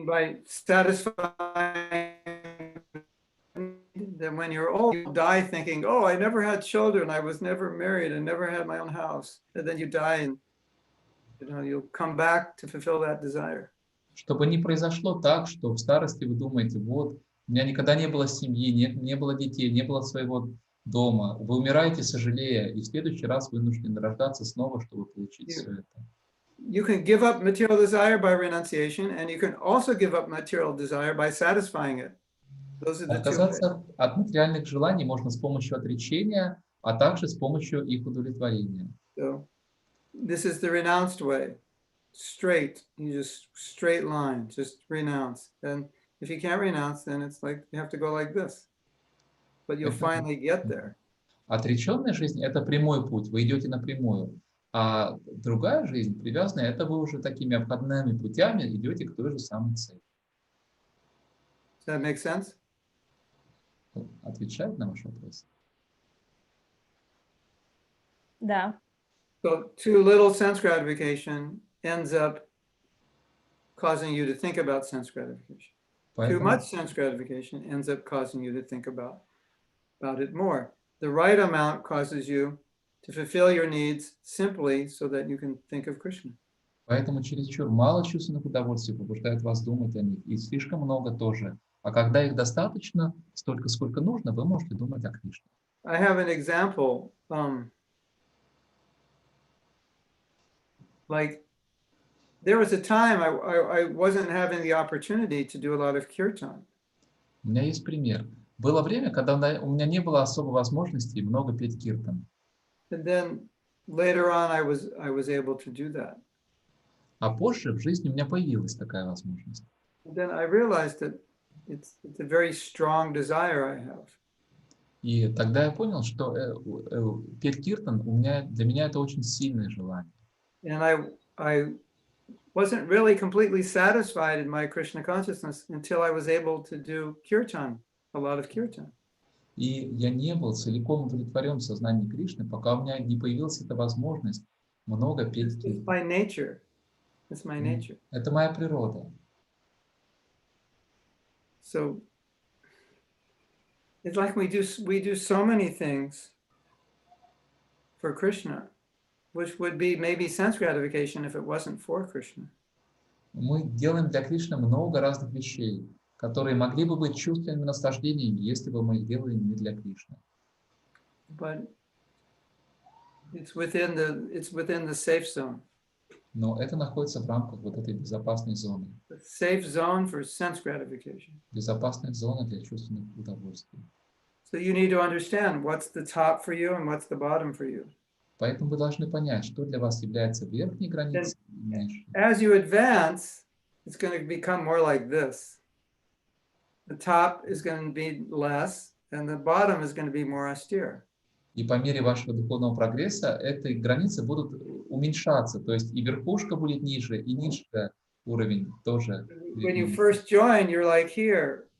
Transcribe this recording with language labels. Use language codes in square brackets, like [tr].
[en] By satisfying that when you're old, you die thinking, oh, I never had children, I was never married, I never had my own house. And then you die and you'll come back to fulfill that desire. [ru] Чтобы не произошло так, что в старости вы думаете, вот, у меня никогда не было семьи, не было детей, не было своего дома. Вы умираете, сожалея, и в следующий раз вынуждены рождаться снова, чтобы получить все это. [en] You can give up material desire by renunciation, and you can also give up material desire by satisfying it. Those are the two. [ru] Отказаться от материальных желаний можно с помощью отречения, а также с помощью их удовлетворения. [en] So this is the renounced way. Straight, you just straight line, just renounce. And if you can't renounce, then it's like you have to go like this. But you'll finally get there. [ru] Отреченная жизнь – это прямой путь, вы идете напрямую. А другая жизнь, привязанная, это вы уже такими обходными путями идете к той же самой цели. [en] Does that make sense? [ru] Отвечает на ваш вопрос? Да. [en] So too little sense gratification ends up causing you to think about sense gratification. Too [ru] Поэтому, [en] much sense gratification ends up causing you to think about it more. The right amount causes you to fulfill your needs simply so that you can think of Krishna. [ru] поэтому чересчур мало чувственных удовольствий побуждает вас думать о них, и слишком много тоже. А когда их достаточно, столько, сколько нужно, вы можете думать о Кришне. [en] I have an example. Like there was a time I wasn't having the opportunity to do a lot of kirtan. [ru] У меня есть пример. Было время, когда у меня не было особой возможности много петь киртан. [en] And then later on I was able to do that. [ru] А позже в жизни у меня появилась такая возможность. [en] And then I realized that it's a very strong desire I have. [ru] И тогда я понял, что петь киртан для меня это очень сильное желание. [en] And I wasn't really completely satisfied in my Krishna consciousness until I was able to do kirtan, a lot of kirtan. [ru] И я не был целиком удовлетворен в сознании Кришны, пока у меня не появилась эта возможность много петь [en] It's [ru] киртан. [en] my nature. It's my nature. [ru] Это моя природа. [en] So it's like we do so many things for Krishna, which would be maybe sense gratification if it wasn't for Krishna. [ru] Мы делаем для Кришны много разных вещей, которые могли бы быть чувственными наслаждениями, если бы мы их делали не для Кришны. [en] But it's within the safe zone. [ru] Но это находится в рамках вот этой безопасной зоны. [en] The safe zone for sense gratification. [ru] Безопасная зона для чувственных удовольствий. [en] So you need to understand what's the top for you and what's the bottom for you. [ru] Поэтому вы должны понять, что для вас является верхней границей и нижней. [en] As you advance, it's going to become more like this. The top is going to be less, and the bottom is going to be more austere. [ru] И по мере вашего духовного прогресса эти границы будут уменьшаться, то есть и верхушка будет ниже, и нижний уровень тоже. [en] When you first join, you're like here.